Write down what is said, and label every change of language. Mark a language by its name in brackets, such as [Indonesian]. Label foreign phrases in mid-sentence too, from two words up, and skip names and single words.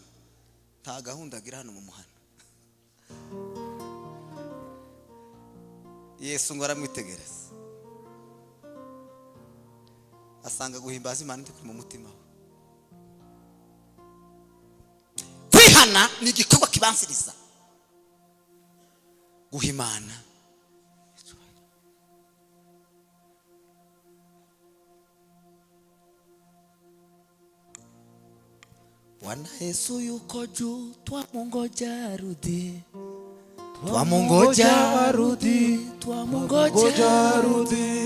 [Kinyarwanda] Nta gahunda agira hano mu muhana. Yesu ngo aramwitegereza. Asanga guhimbaza Imana ndi mu mutima we. Kwihana ni igikorwa kibanziriza guhimana. [Swahili] Bwana Yesu yuko juu, twamungoja arudi. Twamungoja arudi, twamungoja arudi.